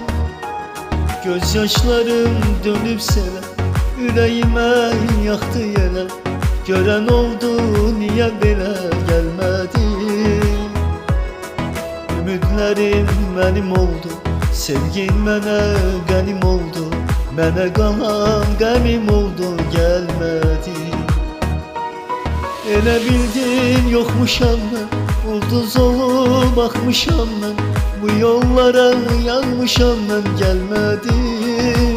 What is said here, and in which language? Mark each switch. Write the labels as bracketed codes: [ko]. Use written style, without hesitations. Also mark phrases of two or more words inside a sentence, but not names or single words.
[tr] Gözyaşlarım dönüp sene, yüreğime yaktı yine. Gören oldu, niye belə gelmedin? Ümidlerim benim oldu, [az] sevgin mənə qənim oldu. Mənə qalan qəmim oldu, gəlmədin. Elə bildin yokmuşam mən, ulduz olub baxmışam mən. Bu yollara yanmışam mən, gəlmədin.